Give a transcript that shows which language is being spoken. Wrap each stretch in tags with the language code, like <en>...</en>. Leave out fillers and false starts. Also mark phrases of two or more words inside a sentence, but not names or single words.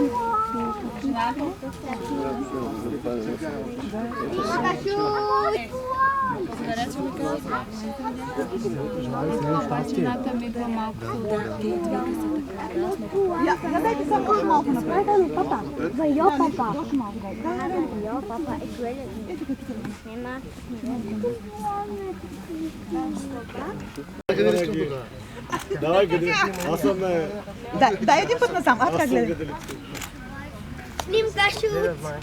<bg>Снимка шут! Я дайте само още малко напред.</bg> <nl>Papa, jo papa. Jo papa, ik wil het niet. Nee, maar</nl> <bg>Къде искам тогава? Давай, къде? Аз съм Дай един път насам. Аз така гледам. Снимка шут!</bg>